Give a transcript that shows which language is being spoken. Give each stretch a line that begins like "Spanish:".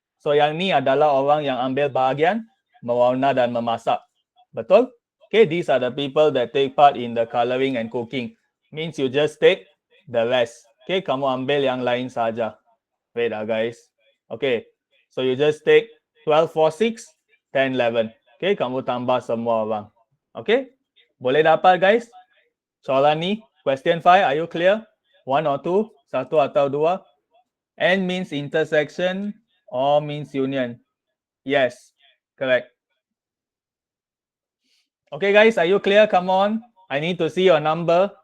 Malay: So yang ni adalah orang yang ambil bahagian mewarna dan memasak. Betul?
English: Okay, these are the people that take part in the coloring and cooking. Means you just take the rest.
Malay: Okay, kamu ambil yang lain saja.
English: Wait guys. Okay, so you just take 12, 4, 6, 10, 11.
Malay: Okay, kamu tambah semua orang. Okay, boleh dapat guys? Soalan ni,
English: question 5, are you clear? 1 or 2,
Malay: satu atau dua?
English: And means intersection or means union. Yes, correct. Okay guys, are you clear? Come on. I need to see your number.